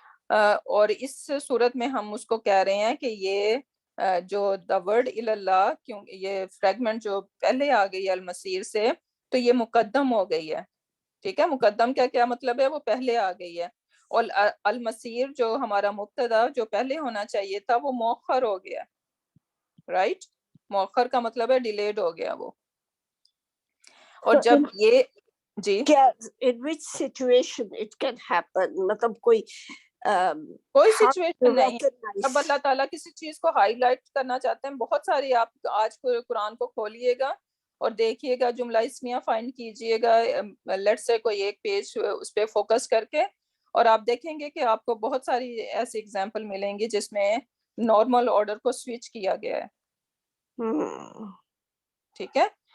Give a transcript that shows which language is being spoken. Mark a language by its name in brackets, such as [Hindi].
[Urdu] اور اس صورت میں ہم اس کو کہہ رہے ہیں کہ یہ جو دا ورڈ الی اللہ، کیوں یہ فریگمنٹ جو پہلے آ گئی ہے المصیر سے تو یہ مقدم ہو گئی ہے، ٹھیک ہے. مقدم کا کیا مطلب ہے؟ وہ پہلے آ گئی ہے. اور المصیر جو ہمارا مبتدا جو پہلے ہونا چاہیے تھا وہ مؤخر ہو گیا، رائٹ. مؤخر کا مطلب ہے ڈیلیڈ ہو گیا وہ. اور جب یہ جی [English] in which situation it can happen, [Urdu] مطلب کوئی کوئی سچویشن نہیں. اب اللہ تعالیٰ کسی چیز کو ہائی لائٹ کرنا چاہتے ہیں، بہت ساری، آپ آج قرآن کو کھولیے گا اور دیکھیے گا جملہ اسمیہ فائنڈ کیجئے گا، لیٹ سے کوئی ایک پیج اس پہ فوکس کر کے، اور آپ دیکھیں گے کہ آپ کو بہت ساری ایسی اگزامپل ملیں گی جس میں نارمل آرڈر کو سوئچ کیا گیا ہے، ٹھیک ہے.